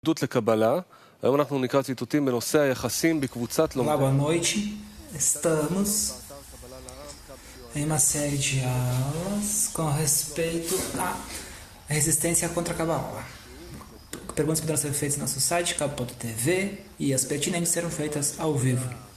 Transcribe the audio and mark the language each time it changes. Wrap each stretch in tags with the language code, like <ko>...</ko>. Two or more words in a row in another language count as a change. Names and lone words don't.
<he>התוודות לקבלה. היום אנחנו נקרא ציטוטים בנושא היחסים בקבוצת לומדים.</he> <pt>Olá, boa noite. Estamos em uma série de aulas com respeito à resistência contra a Kabbalah. Perguntas poderão ser feitas no nosso site, cabo.tv, e as pertinentes serão feitas ao vivo.</pt>